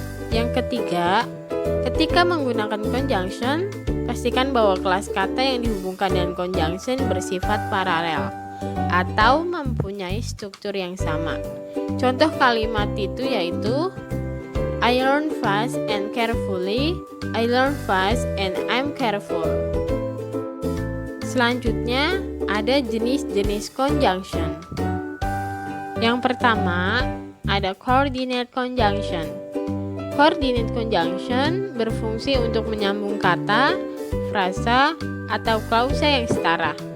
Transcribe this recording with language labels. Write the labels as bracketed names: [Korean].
[Indonesian] Yang ketiga, ketika menggunakan conjunction, pastikan bahwa kelas kata yang dihubungkan dengan conjunction bersifat paralel atau mempunyai struktur yang sama. Contoh kalimat itu yaitu [English] I learn fast and carefully, I learn fast and I'm careful. [Indonesian] Selanjutnya, ada jenis-jenis conjunction. Yang pertama, ada coordinate conjunction. Coordinate conjunction berfungsi untuk menyambung kata, frasa, atau klausa yang setara.